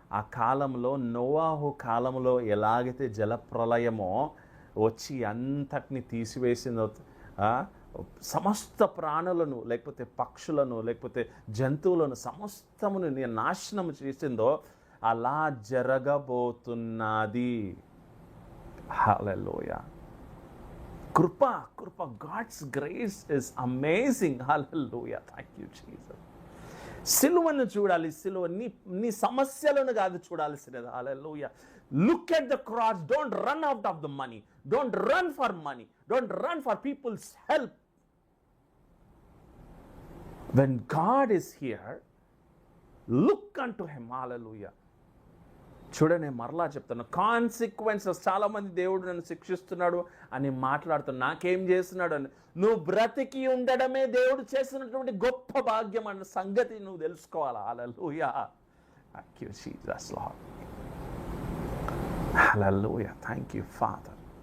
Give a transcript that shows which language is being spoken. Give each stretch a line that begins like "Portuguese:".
Telugu: ఆ కాలంలో నోవాహు కాలంలో ఎలాగైతే జలప్రలయమో వచ్చి అంతటిని తీసివేసిందో, సమస్త ప్రాణులను లేకపోతే పక్షులను లేకపోతే జంతువులను సమస్తమును నాశనం చేసిందో అలా జరగబోతున్నది. హల్లెలూయా.
English: కృప, God's grace is amazing.
Telugu: Hallelujah,
English: Thank you Jesus.
Telugu: సిలువను చూడాలి, నీ సమస్యలను కాదు చూడాల్సినది.
English: Hallelujah. Look at the cross. Don't run out of the money. Don't run for money. Don't run for people's help. When God is here, look unto him.
Telugu: Hallelujah. చూడండి, మరలా చెప్తాను, consequences. చాలామంది దేవుడు నన్ను శిక్షిస్తున్నాడు అని మాట్లాడుతున్నాడు, నాకేం చేస్తున్నాడు అని. నువ్వు బ్రతికి ఉండడమే దేవుడు చేసినటువంటి గొప్ప భాగ్యం అన్న సంగతి నువ్వు తెలుసుకోవాలి. హల్లెలూయా.
English: Thank you Jesus Lord. Hallelujah, thank you father.